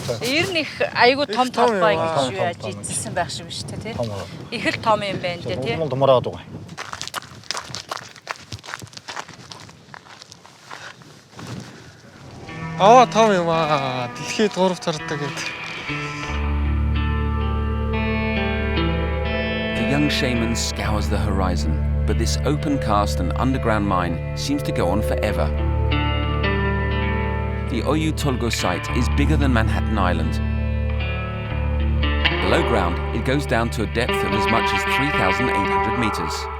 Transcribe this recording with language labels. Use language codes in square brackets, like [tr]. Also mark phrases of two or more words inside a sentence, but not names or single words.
[mn] Ер нь их айгуу том талбай гэж юу яаж ийдсэн байх шиг биш үү, тий? Их л том юм байна дээ, тий? Томроод байгаа. Том юм аа. Дэлхийд 3 тардаг гэдэг. [en] The young shaman scours the horizon, but this open cast and underground mine seems to go on forever. The Oyu Tolgoi site is bigger than Manhattan Island. Below ground, it goes down to a depth of as much as 3,800 meters.